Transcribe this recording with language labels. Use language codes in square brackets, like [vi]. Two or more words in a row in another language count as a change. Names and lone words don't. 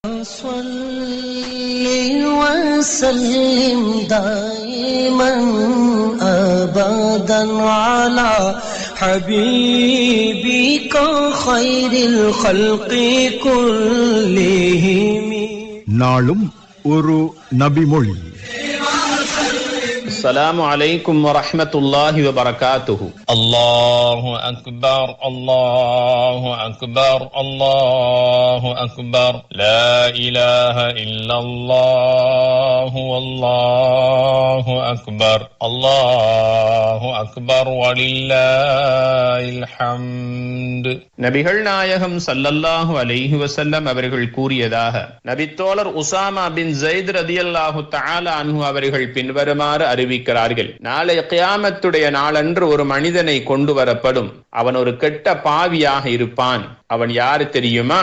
[ar] صل وسلم دائما أبدا على حبيبك خير الخلق كلهم. [ta] நாளும் ஒரு நபிமொழி. [ar] السلام عليكم ورحمة الله وبركاته. الله أكبر الله أكبر الله أكبر لا إله إلا الله والله أكبر الله أكبر ولله الحمد. [ta] நபிகள் நாயகம் [ar] صلى الله عليه وسلم [ta] அவர்கள் கூறியதாக நபித்தோழர் உசாமா பின் ஸைத் [ar] رضي الله تعالى عنه [ta] அவர்கள் பின்வருமாறு அறிவிக்கிறார்கள். நாளை கியாமத்துடைய நாளன்று ஒரு மனிதனை கொண்டு வரப்படும். அவன் ஒரு கெட்ட பாவியாக இருப்பான். அவன் யாரு தெரியுமா?